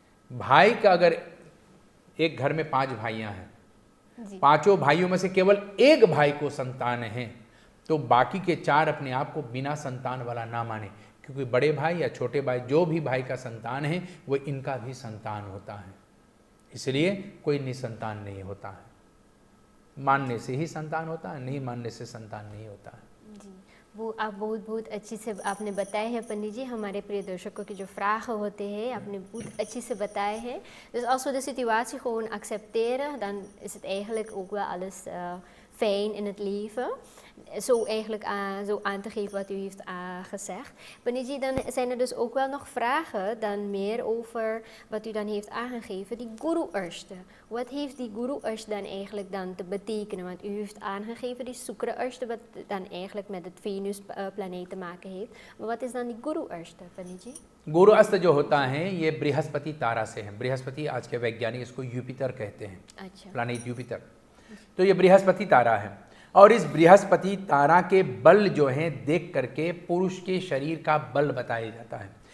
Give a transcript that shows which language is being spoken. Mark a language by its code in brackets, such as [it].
[hi] भाई का अगर एक घर में 5 भाइयाँ हैं, पांचों भाइयों में से केवल एक भाई को संतान है, तो बाकी के 4 अपने आप को बिना संतान वाला ना माने, क्योंकि बड़े भाई या छोटे भाई जो भी भाई का संतान है वो इनका भी संतान होता है। इसलिए कोई निसंतान नहीं होता है, मानने से ही संतान होता है, नहीं मानने से संतान नहीं होता है। जी, वो आप बहुत अच्छी से आपने बताए हैं पंडित जी। हमारे प्रिय दर्शकों की जो vragen होते हैं आपने बहुत अच्छी से बताए हैं। [nl] Dus als we de situatie gewoon accepteren, dan is het eigenlijk ook wel alles fijn in het leven. Zo eigenlijk zo aan te geven wat u heeft gezegd. Paniji, dan zijn er dus ook wel nog vragen dan meer over wat u dan heeft aangegeven, die Guru Urshta. Wat heeft die Guru Urshta dan eigenlijk dan te betekenen? Want u heeft aangegeven die Shukra Urshta, wat dan eigenlijk met het Venus planeet te maken heeft. Maar wat is dan die Guru Urshta, Paniji? [hi] गुरु अस्त जो होता है ये बृहस्पति तारा से है। बृहस्पति आज के वैज्ञानिक इसको यूपिटर कहते हैं। अच्छा। प्लानेट यूपिटर, तो ये बृहस्पति तारा है। और इस बृहस्पति तारा के बल जो हैं देख करके पुरुष के शरीर का बल बताया जाता है।